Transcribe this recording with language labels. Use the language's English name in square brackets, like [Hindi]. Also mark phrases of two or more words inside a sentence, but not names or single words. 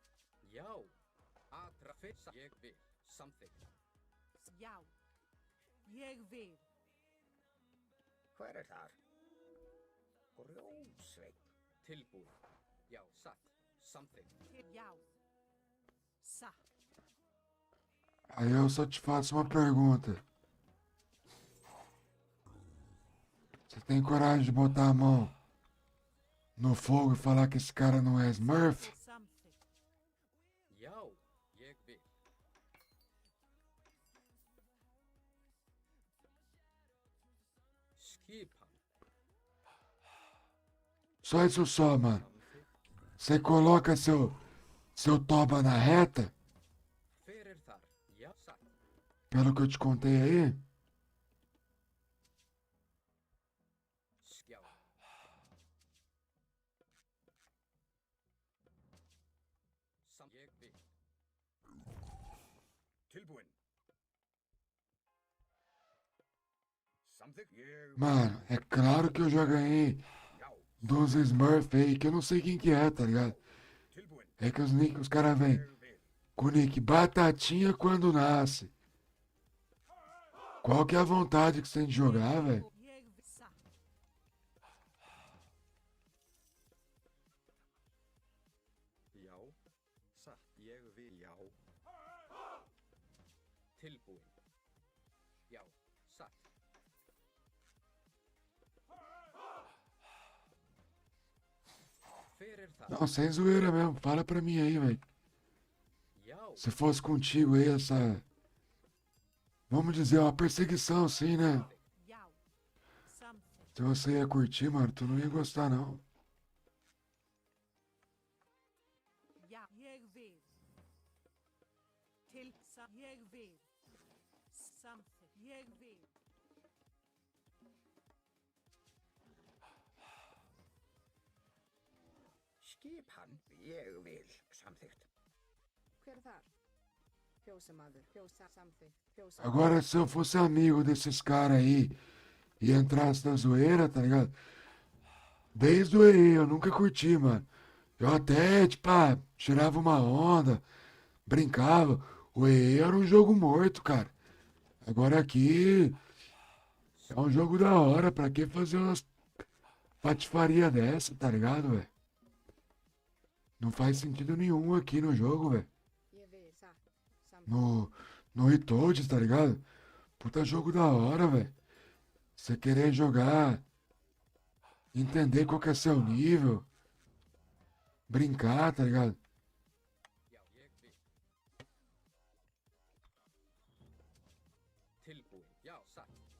[Icelandic] Já. Atra fyrst. Ég vil. Samþykkt. Já. Ég vil. Hver er þar? Grjótsveinn. Tilbúin. Já, satt. Samþykkt. Til já. Satt. [Portuguese] Aí eu só te faço uma pergunta. Você tem coragem de botar a mão no fogo e falar que esse cara não é Smurf? [Icelandic] Samþykkt. Já. Ég vil. Skipan. [Portuguese] Só isso só, mano. Você coloca seu toba na reta, [Icelandic] Hver er þar? Já, satt. [Portuguese] pelo que eu te contei aí. [Icelandic] Já. Ég vil. tilbúin. Samþykkt. Ég [Portuguese] Mano, é claro que eu já ganhei [Icelandic] Já, [Portuguese] dos Smurf aí, que eu não sei quem que é, tá ligado? [Icelandic] tilbúin. [Portuguese] É que os caras vêm [Icelandic] Ég vil. [Portuguese] com o nick Batatinha quando nasce. Qual que é a vontade que você tem de jogar, velho? [Icelandic] Ég vil. Satt. Já. Satt. Ég vil. Já. Tilbúin. Já, satt. Hver er þar? [Portuguese] Não, sem zoeira mesmo. Fala pra mim aí, velho. [Icelandic] Já. [Portuguese] Se fosse contigo aí essa... Vamos dizer, uma perseguição assim, né? [Icelandic] Já. Samþykkt. [Portuguese] Se você ia curtir, mano, tu não ia gostar, não. [Icelandic] Já. Ég vil. Til. Ég vil. Samþykkt. Ég vil. Skipan. Ég vil. Samþykkt. Hver er þar? Fjósamaður. Fjósa. Samþykkt. Fjósa. [Portuguese] Agora, se eu fosse amigo desses caras aí e entrasse na zoeira, tá ligado? Desde o EE, eu nunca curti, mano. Eu até, tipo, tirava uma onda, brincava. O EE era um jogo morto, cara. Agora aqui é um jogo da hora. Pra que fazer umas patifaria dessa, tá ligado, velho? Não faz sentido nenhum aqui no jogo, velho. [Icelandic] Ég vil. Satt. Samþykkt. [Portuguese] No, No Itoad, tá ligado? Puta jogo da hora, velho. Você querer jogar, entender qual que é seu nível, brincar, tá ligado? [Icelandic] Já, ég vil. Tilbúin. Já, satt.